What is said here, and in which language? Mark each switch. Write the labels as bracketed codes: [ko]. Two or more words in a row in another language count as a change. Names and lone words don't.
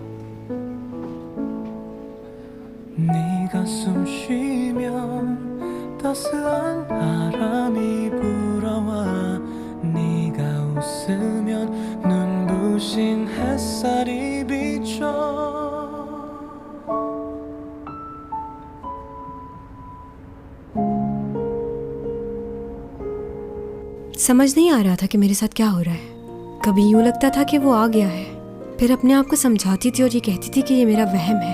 [ko] 네가 숨 쉬면 따스한 바람이 불어와. 네가 웃으면 눈부신 햇살이 비춰. [hi] समझ नहीं आ रहा था कि मेरे साथ क्या हो रहा है। कभी यूं लगता था कि वो आ गया है, फिर अपने आप को समझाती थी और ये कहती थी कि ये मेरा वहम है।